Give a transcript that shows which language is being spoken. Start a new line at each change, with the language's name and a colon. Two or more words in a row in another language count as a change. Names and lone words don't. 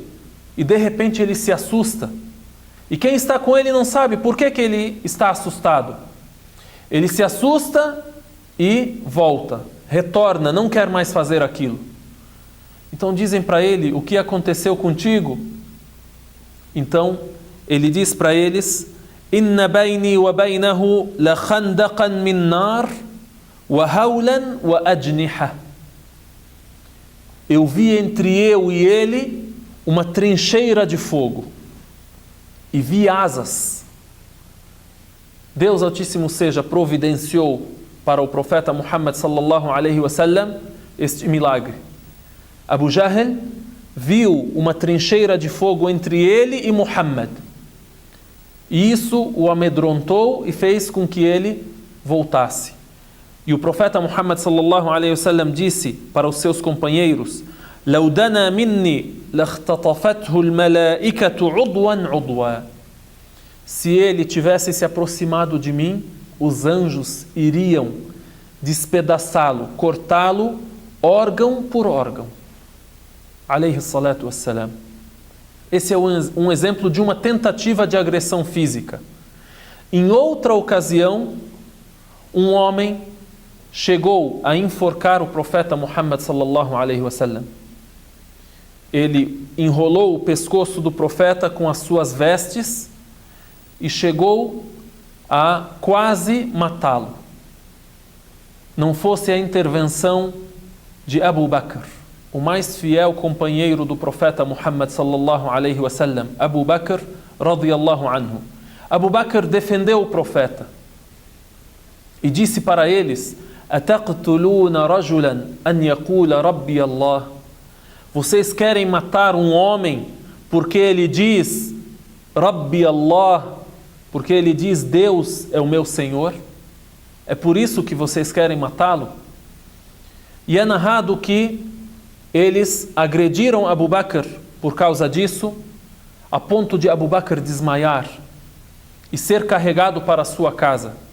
Portuguese: E de repente ele se assusta. E quem está com ele não sabe por que ele está assustado. Ele se assusta e volta, retorna, não quer mais fazer aquilo. Então dizem para ele: o que aconteceu contigo? Então ele diz para eles:
Arabic: إن بيني وبينه لخندقا من نار وهولا وأجنحة.
Portuguese: Eu vi entre eu e ele uma trincheira de fogo e vi asas. Deus Altíssimo seja providenciou para o profeta Muhammad
Arabic: صلى الله عليه وسلم
Portuguese: este milagre. Abu Jahl viu uma trincheira de fogo entre ele e Muhammad. E isso o amedrontou e fez com que ele voltasse. E o profeta Muhammad
Arabic: صلى الله عليه وسلم
Portuguese: disse para os seus companheiros:
Arabic: لو دنا مني لاختطفته الملائكة عضوا عضوا.
Portuguese: Se ele tivesse se aproximado de mim, os anjos iriam despedaçá-lo, cortá-lo órgão por órgão.
Arabic: عليه الصلاة والسلام.
Portuguese: Esse é um exemplo de uma tentativa de agressão física. Em outra ocasião, um homem chegou a enforcar o profeta Muhammad
Arabic: صلى الله عليه وسلم.
Portuguese: Ele enrolou o pescoço do profeta com as suas vestes e chegou a quase matá-lo. Não fosse a intervenção de Abu Bakr, o mais fiel companheiro do profeta Muhammad
Arabic: صلى الله عليه وسلم,
Portuguese: Abu Bakr
Arabic: رضي الله عنه.
Portuguese: Abu Bakr defendeu o profeta e disse para eles:
Arabic: أتقتلون رجلا أن يقول ربي الله.
Portuguese: Vocês querem matar um homem porque ele diz
Arabic: ربي الله,
Portuguese: porque ele diz Deus é o meu Senhor? É por isso que vocês querem matá-lo? E é narrado que eles agrediram Abu Bakr por causa disso, a ponto de Abu Bakr desmaiar e ser carregado para a sua casa.